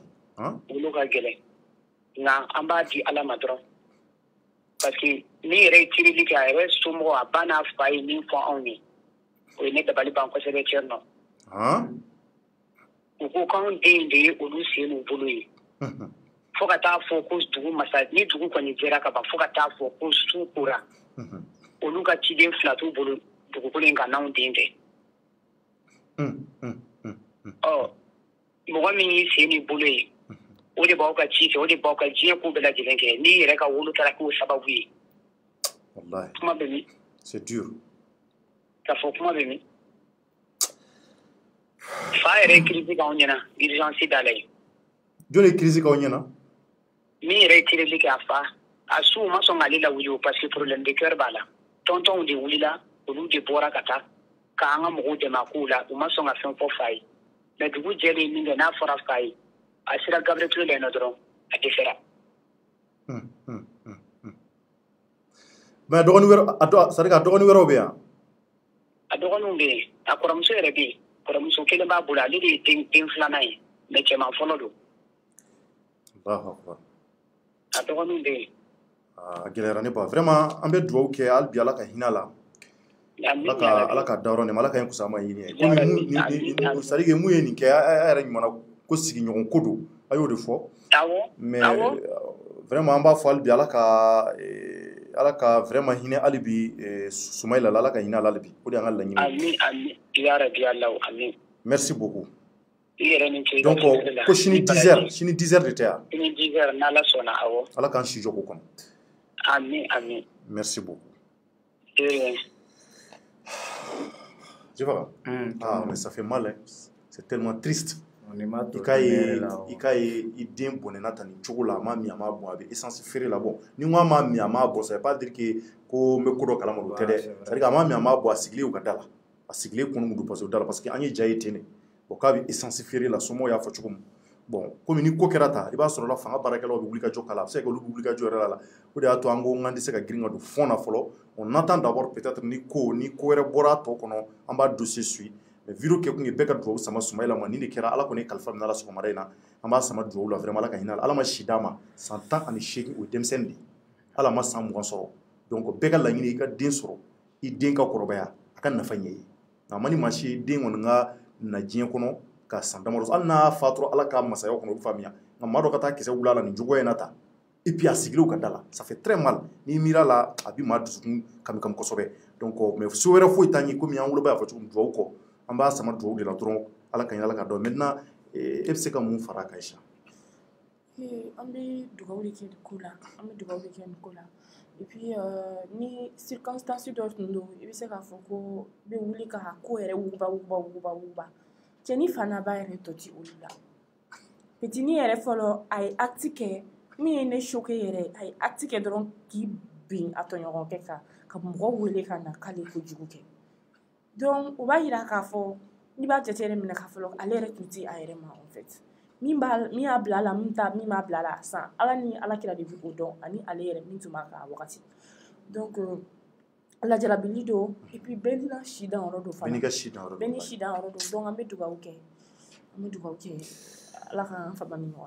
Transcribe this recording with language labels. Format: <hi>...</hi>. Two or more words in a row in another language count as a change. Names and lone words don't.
<bm>wolo ka gɛlɛn nka an b'a di ala ma dɔrɔn</bm> <fr>parce que</fr> <bm>ni yɛrɛ ye tirili kɛ a yɛrɛ somɔgɔ a ba n'a fa ye min fɔ anw ye o ye ne dabali ban kosɛbɛ cɛ nɔ u ko k'anw den de ye olu sen n'u bolo ye fo ka taa fɔ ko dugu masa ni dugu kɔni jɛra ka ban fo ka taa fɔ ko su kora olu ka ciden fila t'u bolo dugukolo in kan n'anw den tɛ mɔgɔ min y'i sen n'i bolo ye o de b'aw ka ci kɛ o de b'aw ka diɲɛ ko bɛɛ lajɛlen kɛ n'i yɛrɛ ka wolo kɛra k'o sababu ye kuma bɛ min</bm> <fr>c'est dur</fr> <bm>k'a fɔ kuma bɛ min fa yɛrɛ ye crise k'anw ɲɛna urgence da la ye jɔn ye crise k'aw ɲɛna min yɛrɛ ye tirili kɛ a fa a su ma sɔn k'ale lawuli o</bm> <fr>parce que problème de cœur</fr> <bm>b'a la tɔntɔnw de wulila olu de bɔra ka taa k'an ka mɔgɔw dɛmɛ a kow la u ma sɔn ka fɛn fɔ fa ye mais dugu jɛlen min kɛ n'a fɔra fa ye a sera Gabriel Touré la yen nɔ dɔrɔn a dɛsɛra mais dɔgɔnin wɛrɛ</bm> <fr>c'est à dire que</fr> <bm>dɔgɔnin wɛrɛw bɛ yan a dɔgɔninw bɛ yen a kɔrɔmuso yɛrɛ bɛ yen kɔrɔmuso kelen b'a bolo ale de ye den filanan ye mais cɛman fɔlɔ don</bm> <ar>Allahu akbar</ar> <bm>a dɔgɔninw bɛ yen a gɛlɛyara ne ba vraiment an bɛ dugawu kɛ hali bi ala ka hinɛ a la ala ka dayɔrɔ nɛma ala ka ɲi kusama ɲini komi</bm> <fr>c'est à dire que</fr> <bm>mun ye nin kɛ a yɛrɛ ɲuman ko sigiɲɔgɔn ko don a y'o de fɔ mais vraiment an b'a fɔ hali bi ala ka vraiment hinɛ hali bi Sumayila la ala ka hinɛ a la hali bi o de y'an ka laɲini</bm> <ar>amin ya rabi Allah amin</ar> <fr>merci beaucoup</fr> <bm>i yɛrɛ ni ce donc ko sini 10h de tɛ yan sini 10h n'ala sɔnna awɔ ala k'an si jɔ ko kɔnɔ amin</bm> <fr>merci beaucoup tu vois mais ça fait mal hein. C'est tellement triste</fr> <bm>i k'a ye i den bɔnɛna ta nin cogo la a m'a min a m'a bɔn a bɛ essence feere la bon ni n ko a m'a min a m'a bɔn</bm> <fr>ça veut pas dire que</fr> <bm>ko n bɛ ko dɔ kalama o tɛ dɛ</bm> <fr>c'est à dire que</fr> <bm>a m'a min a m'a bɔn a sigilen u ka da la a sigilen kun don</bm> <fr>parce que</fr> <bm>o da la</bm> <fr>parce que</fr> <bm>an ye ja ye ten de bon k'a bɛ essence feere la somɔgɔw y'a fɔ cogo min bon komi ni ko kɛra ta i b'a sɔrɔ la fanga baarakɛlaw bɛ wuli ka jɔ k'a la a bɛ se ka kɛ olu bɛ wuli ka jɔ yɛrɛ la o de y'a to an ko n tɛ se ka girin ka don fond na fɔlɔ</bm> <fr>on attend d'abord peut-être</fr> <bm>ni ko wɛrɛ bɔra a tɔ kɔnɔ an b'a</bm> <fr>dossier suit</fr> <bm>mais vidéo kɛ kun ye bɛɛ ka dugawu sama Sumayila ma ni de kɛra ala kɔni kalifa min ala sɔgɔmada in na an b'a sama dugawu la vraiment ala ka hinɛ ala ma si d'a ma san 18 o ye denmisɛnnin de ala ma san 20 sɔrɔ donc bɛɛ ka laɲini i ka den sɔrɔ i den ka kɔrɔbaya a ka nafa ɲɛ ye nka ma ni maa si den kɔni ka na diɲɛ kɔnɔ ka san damadɔ hali n'a fatura ala ka masaya kɔnɔ o bɛ faamuya nka maa dɔ ka taa kisɛ wuli a la nin cogoya in na ta</bm> <fr>et puis</fr> <bm>a sigilen u ka da la</bm> <fr>ça fait très mal</fr> <bm>n'i miira la a bɛ maa dusukun kami kosɛbɛ donc mais so wɛrɛ foyi t'an ye komi an woloba y'a fɔ cogo min dugawu kɔ an b'a sama dugawu de la dɔrɔn ala ka ɲi ala ka dɔn maintenant e bɛ se ka mun fara a kan Aisha an bɛ dugawu de kɛ nin ko la an bɛ dugawu de kɛ nin ko la</bm> <fr>et puis</fr> <bm>ni circonstance dɔ tun don i bɛ se k'a fɔ ko i bɛ wuli ka ko yɛrɛ wuguba cɛni fana b'a yɛrɛ tɔ ti olu la petini yɛrɛ fɔlɔ a ye acte kɛ min ye ne choqué yɛrɛ a ye acte kɛ dɔrɔn k'i bin a tɔɲɔgɔnkɛ kan ka mɔgɔ wele ka na k'ale kojugu kɛ donc o b'a yira k'a fɔ n'i b'a jate yɛrɛ minɛ k'a fɔlɔ ale yɛrɛ tun tɛ a yɛrɛ ma</bm> <fr>en fait</fr> <bm>min y'a bila a la min m'a bila a la san ala ni alakira de bɛ o dɔn ani ale yɛrɛ min tun b'a kan a wagati donc lajarabili don</bm> <fr>et puis</fr> <bm>bɛɛ n'i ka si dan yɔrɔ don fana bɛɛ ni si dan yɔrɔ don donc an bɛ dugawu kɛ ala k'an faba min ɲɔgɔn na.</bm>